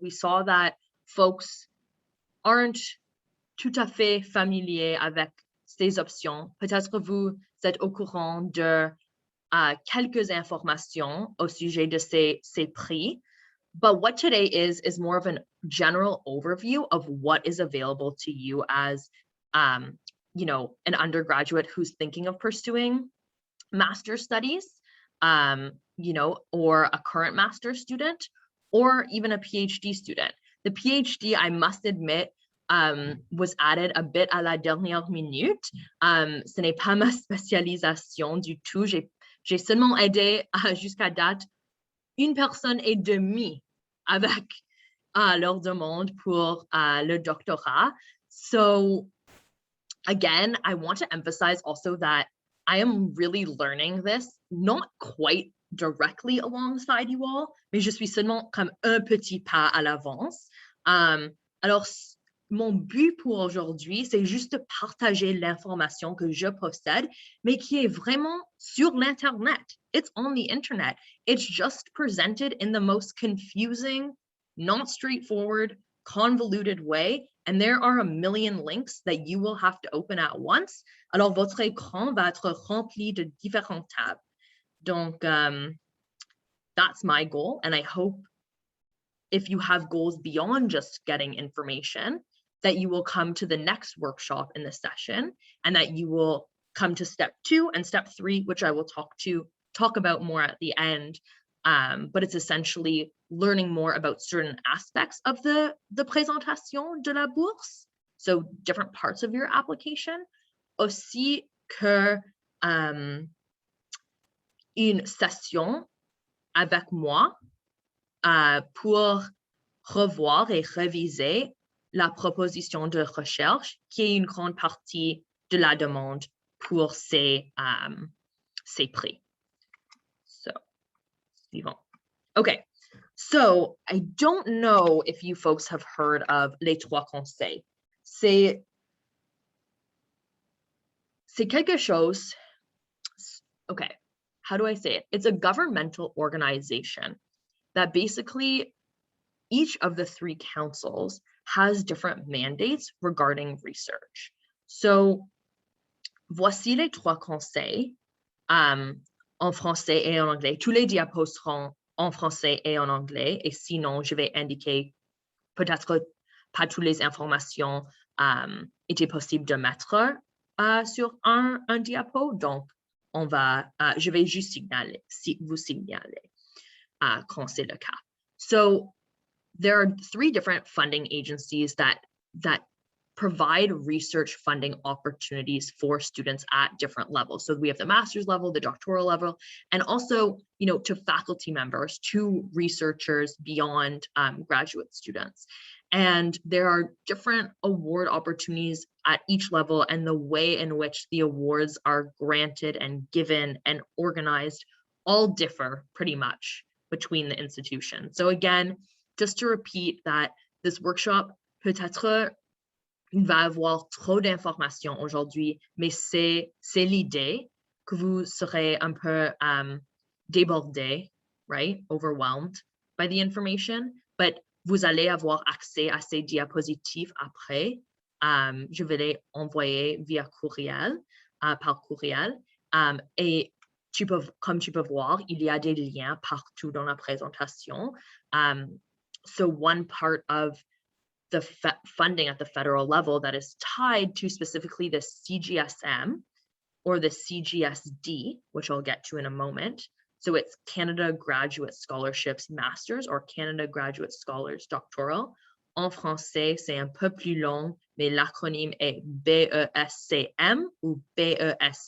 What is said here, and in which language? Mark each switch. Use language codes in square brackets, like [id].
[en] We saw that folks aren't [fr] tout à fait familiers avec ces options. Peut-être que vous êtes au courant de quelques informations au sujet de ces prix. [en] But what today is more of a general overview of what is available to you as, you know, an undergraduate who's thinking of pursuing master's studies, you know, or a current master's student, or even a PhD student. The PhD, I must admit, was added a bit [fr] à la dernière minute. Ce n'est pas ma spécialisation du tout. J'ai seulement aidé jusqu'à date une personne et demie avec leur demande pour le doctorat. [en] So again, I want to emphasize also that I am really learning this, not quite directly alongside you all, [fr] mais je suis seulement comme un petit pas à l'avance. Alors, mon but pour aujourd'hui, c'est juste de partager l'information que je possède, mais qui est vraiment sur l'Internet. [en] It's on the internet. It's just presented in the most confusing, not straightforward, convoluted way. And there are a million links that you will have to open at once. [fr] Alors, votre écran va être rempli de différents tabs. [en] Donc, that's my goal. And I hope if you have goals beyond just getting information, that you will come to the next workshop in the session and that you will come to step 2 and step 3, which I will talk about more at the end. But it's essentially learning more about certain aspects of the [fr] présentation de la bourse. [en] So different parts of your application. [fr] Aussi que une session avec moi pour revoir et réviser la proposition de recherche, qui est une grande partie de la demande pour ces prix. [en] So, suivant. Okay, so I don't know if you folks have heard of [fr] les trois conseils. C'est quelque chose, [en] okay, how do I say it? It's a governmental organization that basically each of the three councils has different mandates regarding research. [fr] So, voici les trois conseils en français et en anglais. Tous les diapos seront en français et en anglais, et sinon, je vais indiquer peut-être pas toutes les informations étaient possibles de mettre sur un diapo, donc je vais juste signaler, vous signaler quand c'est le cas. [en] So there are three different funding agencies that provide research funding opportunities for students at different levels. So we have the master's level, the doctoral level, and also, to faculty members, to researchers beyond graduate students. And there are different award opportunities at each level, and the way in which the awards are granted and given and organized all differ pretty much between the institutions. So again, just to repeat that this workshop, [fr] peut-être il va avoir trop d'informations aujourd'hui, mais c'est l'idée que vous serez un peu débordé, right? [en] Overwhelmed by the information, but [fr] vous allez avoir accès à ces diapositives après. Je vais les envoyer via courriel, par courriel. Et comme tu peux voir, il y a des liens partout dans la présentation. [en] So one part of the funding at the federal level that is tied to specifically the Cgsm or the CGSD, which I'll get to in a moment. So it's Canada Graduate Scholarships Masters or Canada Graduate Scholars Doctoral. [fr] En français, c'est un peu plus long, mais l'acronyme est BESCM ou BESCD.